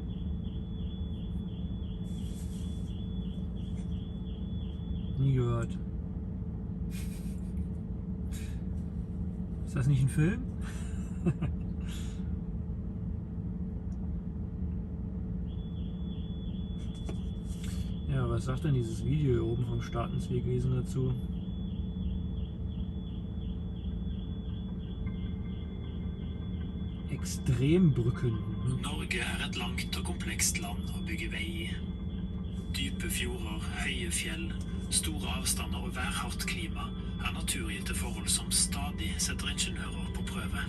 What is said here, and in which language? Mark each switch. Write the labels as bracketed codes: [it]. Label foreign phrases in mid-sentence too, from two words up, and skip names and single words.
[de] Nie gehört. Ist das nicht ein Film? Ja, was sagt denn dieses Video hier oben vom Statens Vegvesen dazu? Ekstrembrücken. [no] Norge er et langt og komplekst land å bygge vei i. Dype fjorder, høye fjell, store avstander og værhardt klima er naturgitte forhold som stadig setter ingeniører på prøve.